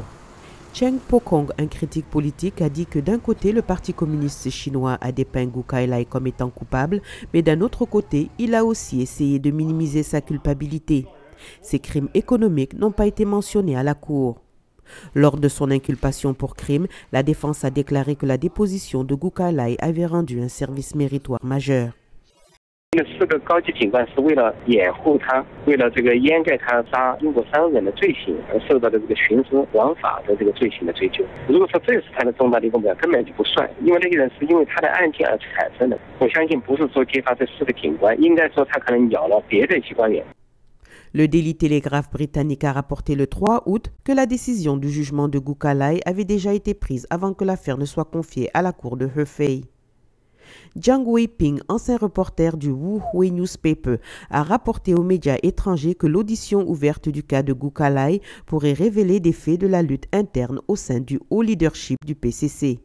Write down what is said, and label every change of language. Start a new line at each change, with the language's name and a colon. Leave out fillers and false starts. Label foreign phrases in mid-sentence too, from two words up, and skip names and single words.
French: Cheng Pokong, un critique politique, a dit que d'un côté, le Parti communiste chinois a dépeint Gu Kailai comme étant coupable, mais d'un autre côté, il a aussi essayé de minimiser sa culpabilité. Ces crimes économiques n'ont pas été mentionnés à la cour. Lors de son inculpation pour crime, la défense a déclaré que la déposition de Gu Kailai avait rendu un service méritoire majeur.
Chinese: 这4个高级警官是为了掩护他，为了掩盖他杀英国商人的罪行而受到的徇私枉法的罪行的追究。如果说这是他的重大立功表，根本就不算，因为那些人是因为他的案件而产生的。我相信不是说揭发这4个警官，应该说他可能咬了别的一些官员。
French: Le Daily Telegraph britannique a rapporté le 3 août que la décision du jugement de Gu Kailai avait déjà été prise avant que l'affaire ne soit confiée à la cour de Hefei. Jiang Weiping, ancien reporter du Wuhui Newspaper, a rapporté aux médias étrangers que l'audition ouverte du cas de Gu Kailai pourrait révéler des faits de la lutte interne au sein du haut leadership du PCC.